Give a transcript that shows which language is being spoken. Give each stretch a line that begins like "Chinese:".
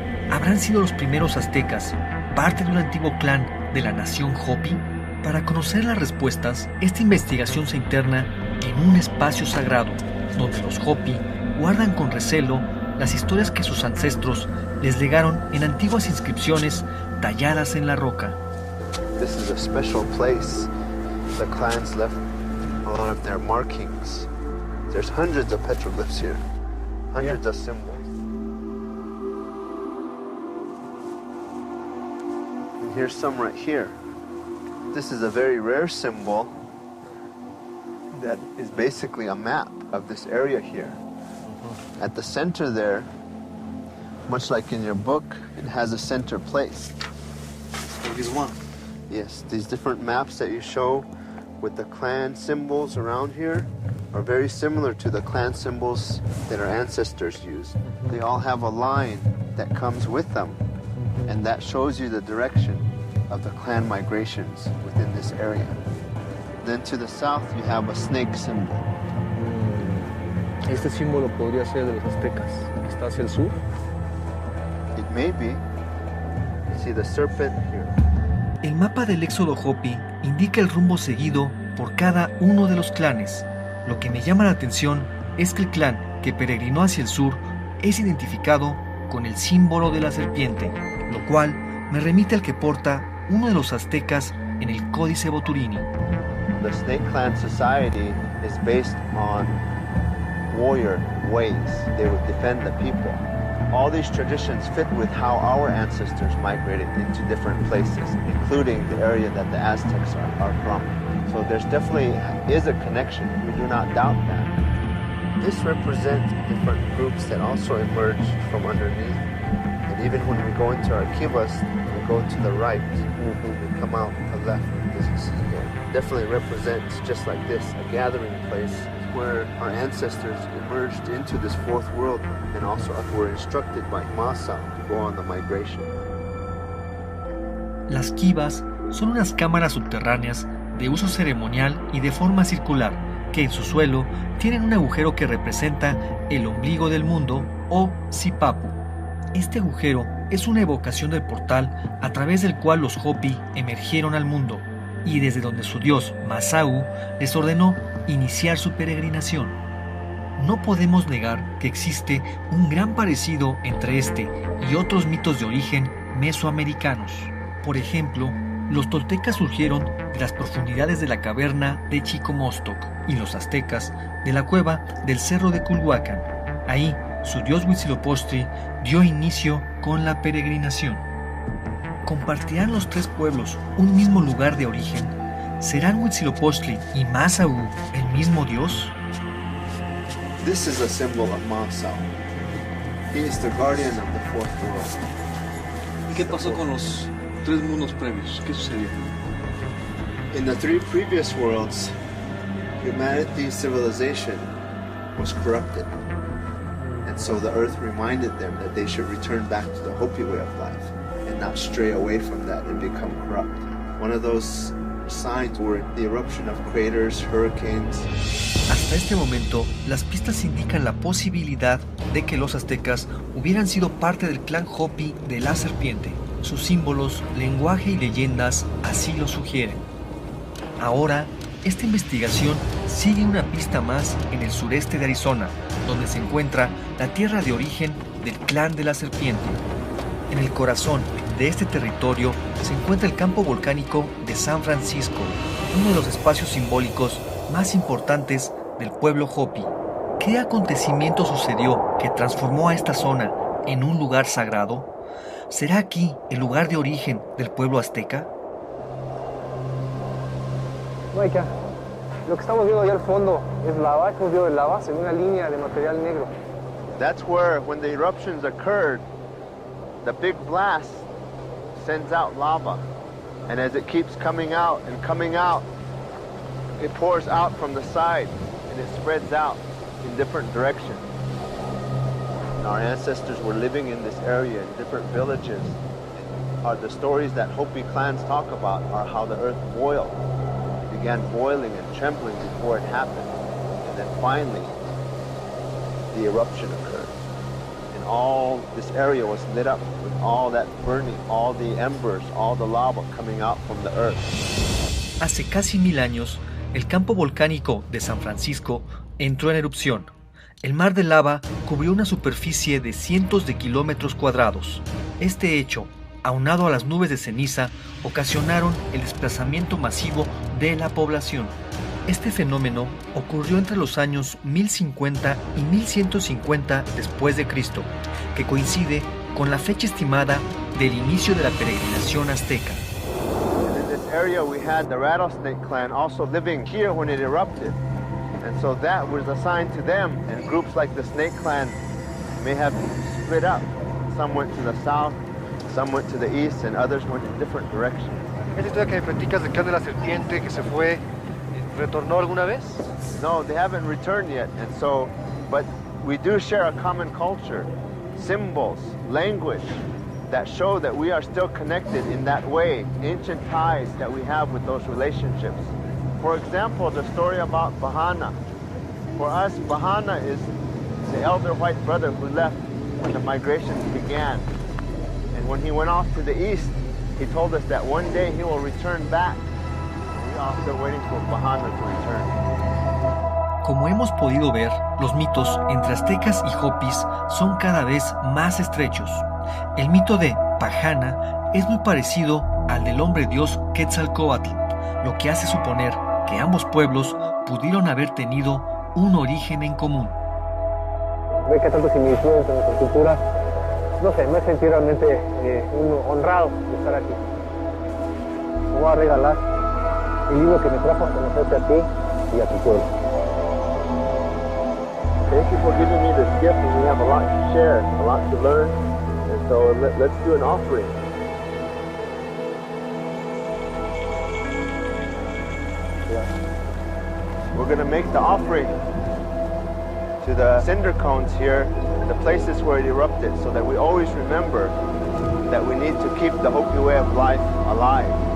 Spanish: ¿Habrán sido los primeros aztecas parte de un antiguo clan de la nación Hopi? Para conocer las respuestas, esta investigación se interna en un espacio sagrado, donde los Hopi guardan con recelo las historias que sus ancestros les legaron en antiguas inscripciones talladas en la roca.
English: This is a special place. The clans left a lot of their markings. There's hundreds of petroglyphs here, hundreds of symbols. And here's some right here. This is a very rare symbol that is basically a map of this area here. At the center there, much like in your book, it has a center place. is one. Yes, these different maps that you show with the clan symbols around here are very similar to the clan symbols that our ancestors used. They all have a line that comes with them, and that shows you the direction of the clan migrations within this area. Then to the south, you have a snake symbol.
Spanish: Este símbolo podría ser de los aztecas. ¿Está hacia el sur?
English: It may be. See the serpent here.
Spanish: El mapa del éxodo Hopi indica el rumbo seguido por cada uno de los clanes. Lo que me llama la atención es que el clan que peregrinó hacia el sur es identificado con el símbolo de la serpiente, lo cual me remite al que porta uno de los aztecas en el Códice Boturini.
English: The Snake Clan society is based on warrior ways. They would defend the people. All these traditions fit with how our ancestors migrated into different places, including the area that the Aztecs are from. So there's definitely is a connection. We do not doubt that. This represents different groups that also emerged from underneath. And even when we go into our kivas, we go to the right, we come out to the left, as you see here. Definitely represents, just like this, a gathering place where our ancestors emerged into this fourth world and also were instructed by Masa to go on the migration.
Spanish: Las kivas son unas cámaras subterráneas de uso ceremonial y de forma circular que en su suelo tienen un agujero que representa el ombligo del mundo o Sipapu. Este agujero es una evocación del portal a través del cual los Hopi emergieron al mundo y desde donde su dios Masau les ordenó iniciar su peregrinación. No podemos negar que existe un gran parecido entre este y otros mitos de origen mesoamericanos. Por ejemplo, los toltecas surgieron de las profundidades de la caverna de Chicomostoc y los aztecas de la cueva del cerro de Culhuacán. Ahí, su dios Huitzilopochtli dio inicio con la peregrinación. ¿Compartirán los tres pueblos un mismo lugar de origen? ¿Serán Huitzilopochtli y Masau el mismo dios?
English: This is a symbol of Masau. He is the guardian of the fourth world.
Spanish: ¿Y qué pasó con los tres mundos previos? ¿Qué sucedió?
English: In the three previous worlds, humanity's civilization was corrupted. And so the earth reminded them that they should return back to the Hopi way of life and not stray away from that and become corrupt. One of those signs were the eruption of craters, hurricanes.
Spanish: Hasta este momento, las pistas indican la posibilidad de que los aztecas hubieran sido parte del clan Hopi de la serpiente. Sus símbolos, lenguaje y leyendas así lo sugieren. Ahora, esta investigación sigue una pista más en el sureste de Arizona, donde se encuentra la tierra de origen del clan de la serpiente. En el corazón de este territorio se encuentra el campo volcánico de San Francisco, uno de los espacios simbólicos más importantes del pueblo Hopi. ¿Qué acontecimiento sucedió que transformó a esta zona en un lugar sagrado? ¿Será aquí el lugar de origen del pueblo azteca? Maika, lo que estamos viendo allá al fondo es lava, estamos viendo lava en una línea de material negro.
English: That's where, when the eruptions occurred, the big blast sends out lava. And as it keeps coming out, it pours out from the side and it spreads out in different directions. And our ancestors were living in this area in different villages. The stories that Hopi clans talk about are how the earth boiled. It began boiling and trembling before it happened. And then finally, the eruption occurred. And all this area was lit up with all that burning, all the embers, all the lava coming out from the earth.
Spanish: Hace casi 1000 años, el campo volcánico de San Francisco entró en erupción. El mar de lava cubrió una superficie de cientos de kilómetros cuadrados. Este hecho, aunado a las nubes de ceniza, ocasionaron el desplazamiento masivo de la población. Este fenómeno ocurrió entre los años 1050 y 1150 después de Cristo, que coincide con la fecha estimada del inicio de la peregrinación azteca.
English: In this area we had the Rattlesnake clan also living here when it erupted. And so that was a sign to them, and groups like the Snake clan may have split up. Some went to the south, Some went to the east and others went in different directions.
Spanish: ¿Esa historia que me platicas del clan de la serpiente que se fue, retornó alguna vez?
English: No, they haven't returned yet, and so, but we do share a common culture, symbols, language that show that we are still connected in that way, ancient ties that we have with those relationships. For example, the story about Bahana. For us, Bahana is the elder white brother who left when the migrations began. And when he went off to the east, he told us that one day he will return back. We are still waiting for Bahana to return.
Spanish: Como hemos podido ver, los mitos entre aztecas y hopis son cada vez más estrechos. El mito de Pahana es muy parecido al del hombre dios Quetzalcóatl, lo que hace suponer que ambos pueblos pudieron haber tenido un origen en común. Ve que tantas similitudes en nuestra cultura, no sé, me sentí realmente honrado de estar aquí. Te voy a regalar el libro que me trajo a conocerte a ti y a tu pueblo.
English: Thank you for giving me this gift, and we have a lot to share, a lot to learn, and so let's do an offering. We're going to make the offering to the cinder cones here, the places where it erupted, so that we always remember that we need to keep the Hopi way of life alive.